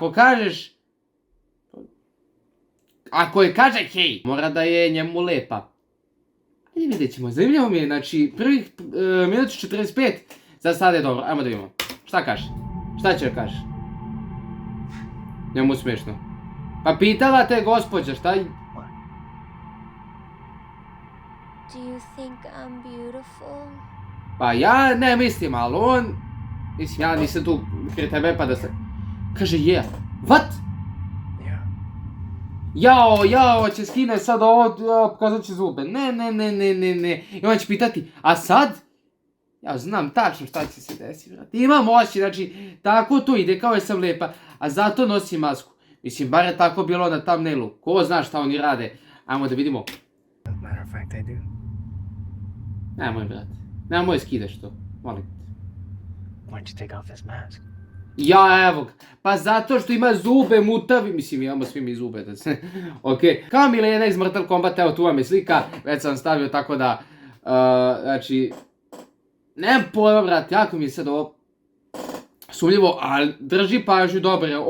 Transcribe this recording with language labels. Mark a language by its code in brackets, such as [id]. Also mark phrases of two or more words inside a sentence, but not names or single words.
[sr] Ako je kaže hej, mora da je njemu lepa. Ajde vidjet ćemo, zanimljivo mi je, znači prvih minut 45, za sad je dobro, ajmo da vidimo. Šta kaže? Šta će da kaže? Njemu smiješno. Pa pitala te gospođa, šta? [en] Do you think I'm beautiful? [sr] Pa ja ne mislim, ali on... Mislim, ja nisam tu prije tebe pa da se... [en] Kaže yeah. What? [sr] Jao, će skine sad ovo, pokazat će zube. Ne. I on će pitati, a sad? Ja znam tačno šta će se desiti, brate. Imam oči, znači, tako to ide, kao je sam lepa, a zato nosim masku. Mislim, bar je tako bilo na thumbnailu. Ko zna šta oni rade? Ajmo da vidimo. [en] Matter of fact, I do. [sr] Nemoj, brate. Nemoj skidaš to, molim te. [en] Why don't you take off this mask? [sr] Ja, evo ga. Pa zato što ima zube mutavi. Mislim, imamo svi mi zube, da se... Okej. Kao Milena iz Mortal Kombat, evo tu vam je slika. Već sam stavio tako da... Znači... Nemam pojma, brate, jako mi je sad ovo... Sumnjivo, ali drži pažnju dobro.